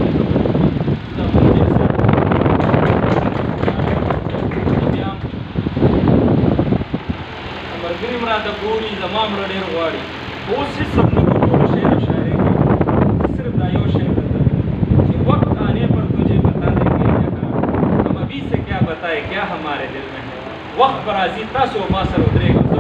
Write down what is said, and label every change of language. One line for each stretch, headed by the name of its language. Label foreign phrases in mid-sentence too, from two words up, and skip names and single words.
Pashto: ملګري هم راته ګوري زما مړه ډېر غواړي خو اوس هېڅ هم نه کوم ټولو شعر او شاعرۍ کې زه صرف دا یو شعر درته چې
Urdu: وقت آنے پر تجھے بتا دیں گے ہم ابھی سے کیا بتائے کیا ہمارے دل میں ہے
Pashto: وقت پر راځي تاسو ما سره ودرېږئ